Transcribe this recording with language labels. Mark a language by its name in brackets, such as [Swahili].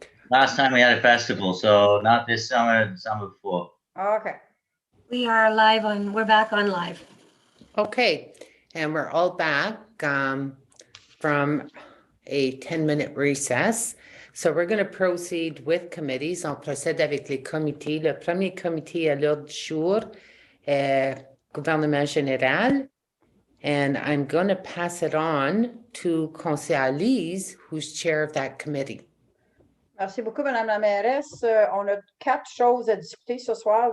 [English] Last time we had a festival, so not this summer, the summer before. Okay. We are live on, we're back on live. Okay, and we're all back from a 10-minute recess. So we're going to proceed with committees. [French] On procède avec les comités. Le premier comité à l'ordre du jour est gouvernement général. [English] And I'm going to pass it on to Conseillère Lise, who's chair of that committee. [French] Merci beaucoup, Madame la Mairesse. On a 4 choses à discuter ce soir.